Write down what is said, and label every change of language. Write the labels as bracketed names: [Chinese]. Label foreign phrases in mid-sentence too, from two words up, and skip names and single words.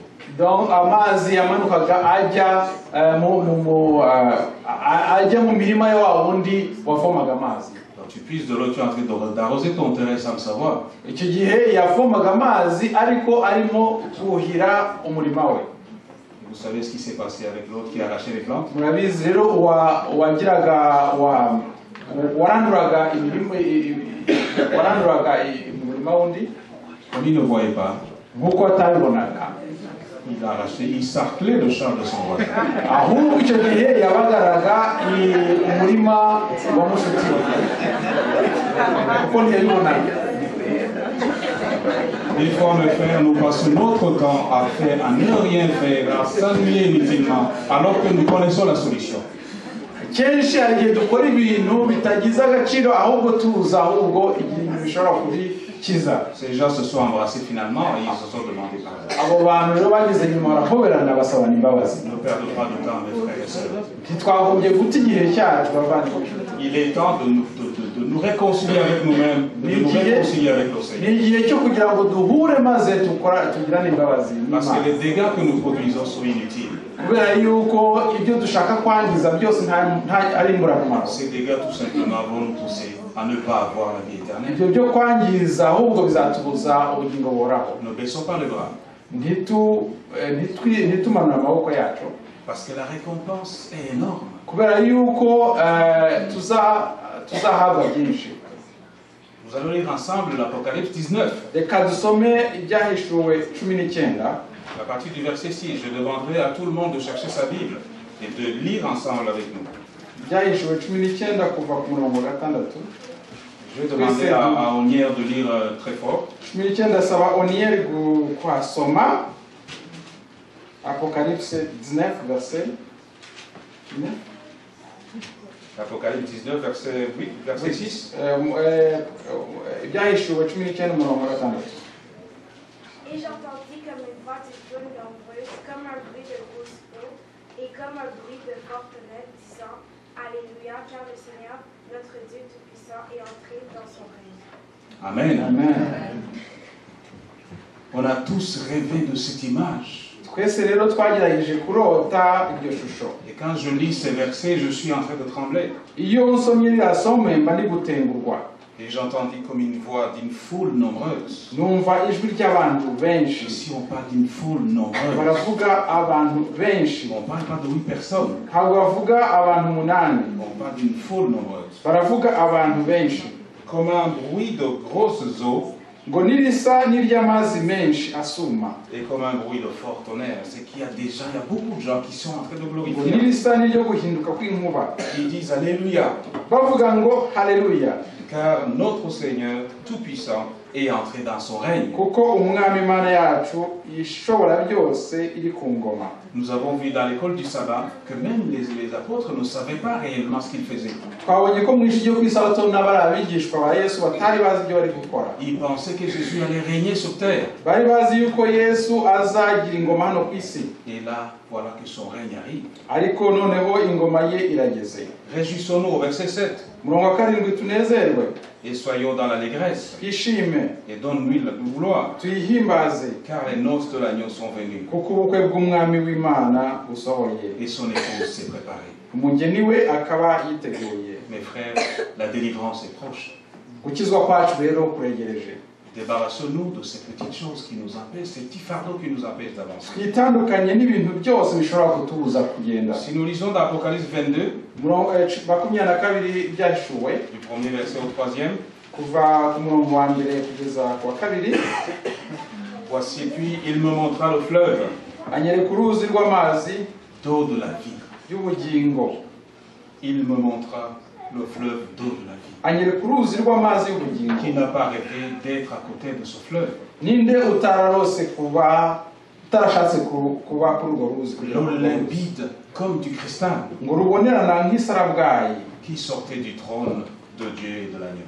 [Kinyarwanda] donc amazi yamanukaga ajya mu mirima ya wa wundi wavomaga amazi. [French] Donc tu puises de l'eau, tu es en train d'arroser ton terrain sans le savoir. [Kinyarwanda] Icyo gihe yavomaga amazi ariko arimo kuhira umurima we. [French] Vous savez ce qui s'est passé avec l'autre qui a arraché les plantes? [Kinyarwanda] Murabizi rero waranduraga umurima wundi, [French] Comme il ne voyait pas, [Kinyarwanda] nk'uko atabibonaga, [French] il a arraché, il sarclait le champ de son voisin. [Kinyarwanda] ahubwo icyo gihe yabagaraga umurima wa mushuti we kuko ntiyabibonaga. [French] Des fois, mes frères, nous passons notre temps à ne rien faire, à s'ennuyer inutilement, alors que nous connaissons la solution. [Kinyarwanda] Kenshi hari igihe dukora ibintu bitagize agaciro ahubwo tuza ahubwo ibintu bishobora kubikiza. [French] Ces gens se sont embrassés finalement et ils se sont demandé pardon. [Kinyarwanda] Abo bantu rero bageze nyuma barahoberana basabana imbabazi. [French] Ne perdons pas de temps, mes frères et sœurs. [Kinyarwanda] Ntitwagombye guta igihe cyacu bavandimwe. [French] Il est temps de nous réconcilier avec nous-mêmes, de nous réconcilier avec le Seigneur. [Kinyarwanda] Ni igihe cyo kugira ngo duhure maze tugirane imbabazi. [French] Parce que les dégâts que nous produisons sont inutiles. [Kinyarwanda] Kubera yuko ibyo dushaka kwangiza byose ari imburamumaro. [French] Ces dégâts tout simplement vont nous pousser à ne pas avoir la vie éternelle. [Kinyarwanda] Ibyo byo kwangiza ahubwo bizatubuza ubugingo buhoraho. [French] Ne baissons pas les bras. [Kinyarwanda] Ntitumanure amaboko yacu. [French] Parce que la récompense est énorme. [Kinyarwanda] Kubera yuko tuzahabwa byinshi. [French] Nous allons lire ensemble l'Apocalypse 19. [Kinyarwanda] Reka dusome ibyahishuwe 19. [French] À partir du verset 6, je demanderai à tout le monde de chercher sa Bible et de lire ensemble avec nous. [Kinyarwanda] Ibyahishuwe 19 kuva ku murongo wa 6. [French] Je vais demander à Onière de lire très fort. [Kinyarwanda] 19 saba Onière kwasoma [French] Apocalypse 19 verset 9. Apocalypse 19 verset 8, verset 6. [Kinyarwanda] Ibyahishuwe 19 umurongo wa 6. [French] Et j'entendis comme une voix du trône nombreuse, comme un bruit de grosses eaux, et comme un bruit de forte nette, disant Alléluia, car le Seigneur, notre Dieu Tout-Puissant, est entré dans son règne. Amen. Amen. On a tous rêvé de cette image. [Kinyarwanda] Twese rero twagerageje kurota iryo shusho. [French] Et quand je lis ces versets, je suis en train de trembler. [Kinyarwanda] Iyo nsomye iriya somo mba ndi gutengurwa. [French] Et j'entendis comme une voix d'une foule nombreuse. [Kinyarwanda] Numva ijwi ry'abantu benshi. [French] Ici, on parle d'une foule nombreuse. [Kinyarwanda] Baravuga abantu benshi. [French] On ne parle pas de 8 personnes. [Kinyarwanda] Ntabwo bavuga abantu 8. [French] On parle d'une foule nombreuse. [Kinyarwanda] Baravuga abantu benshi. [French] Comme un bruit de grosses eaux. [Kinyarwanda] Ngo nirisa n'iry'amazi menshi asuma. [French] Et comme un bruit de fort tonnerre. C'est qu'il y a beaucoup de gens qui sont en train de [Kinyarwanda] Ngo [French] glorifier. [Kinyarwanda] nirisa n'iryo guhinduka kw'inkuba. [French] Ils disent Alléluia. [Kinyarwanda] Bavuga ngo haleluya. [French] Car notre Seigneur Tout-Puissant est entré dans son règne. [Kinyarwanda] Kuko umwami Imana yacu ishobora byose iri ku ngoma. [French] Nous avons vu dans l'école du sabbat que même les apôtres ne savaient pas réellement ce qu'ils faisaient. [Kinyarwanda] Twabonye ko mu ijwi ryo kw'isabato n'abari abigishwa ba Yesu batari bazi ibyo bari gukora. [French] Ils pensaient que Jésus allait régner sur terre. [Kinyarwanda] Bari bazi yuko Yesu azagira ingoma hano ku isi. [French] Et là, voilà que son règne arrive. [Kinyarwanda] Ariko noneho ingoma ye irageze. [French] Réjouissons-nous au verset 7. [Kinyarwanda] Murongo wa 7 tunezerwe. [French] Et soyons dans l'allégresse. [Kinyarwanda] Twishime. [French] Et donne-lui la gloire. [Kinyarwanda] Tuyihimbaze. [French] Car les noces de l'agneau sont venues. [Kinyarwanda] Kuko ubukwe bw'umwami w'Imana busohoye. [French] Et son épouse s'est préparée. [Kinyarwanda] Umugeni we akaba yiteguye. [French] Mes frères, la délivrance est proche. [Kinyarwanda] Gukizwa kwacu rero kuregereje. [French] Débarrassons-nous de ces petites choses qui nous empêchent, ces petits fardeaux qui nous empêchent d'avancer. [Kinyarwanda] Twitandukanye n'ibintu byose bishobora kutubuza kugenda. [French] Si nous lisons dans Apocalypse 22, [Kinyarwanda] Murongo 22 byashuwe. [French] du premier verset au troisième, [Kinyarwanda] Kuva ku murongo wa mbere kugeza ku wa 2. [French] voici, puis il me montra le fleuve [Kinyarwanda] Anyereka uruzi rw'amazi [French] d'eau de la vie. [Kinyarwanda] y'ubugingo. [French] Il me montra le fleuve d'eau de la vie. [Kinyarwanda] Anyereka uruzi rw'amazi y'ubugingo. [French] Qui n'a pas rêvé d'être à côté de ce fleuve? [Kinyarwanda] Ninde utararose utarashatse kuba kuri urwo ruzi [French] L'eau limpide comme du cristal [Kinyarwanda] ngo rubonerana nk'isarabwayi [French] qui sortait du trône de Dieu et de l'agneau.